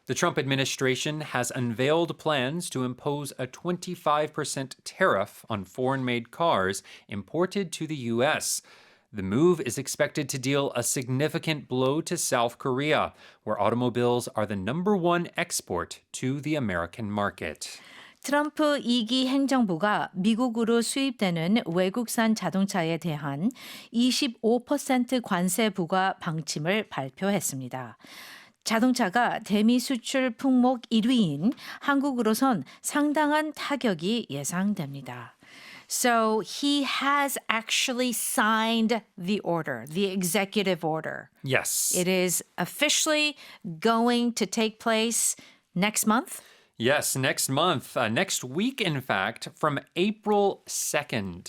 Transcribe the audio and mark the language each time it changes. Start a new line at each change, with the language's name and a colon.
English: The Trump administration has unveiled plans to impose a 25% tariff on foreign-made cars imported to the U.S. The move is expected to deal a significant blow to South Korea, where automobiles are the number one export to the American market.
Korean: 트럼프 2기 행정부가 미국으로 수입되는 외국산 자동차에 대한 25% 관세 부과 방침을 발표했습니다. 자동차가 대미 수출 품목 1위인 한국으로선 상당한 타격이 예상됩니다.
English: So he has actually signed the order, the executive order. Yes. It is officially going to take place next month. Yes, next month. Next week, in fact, from April 2nd.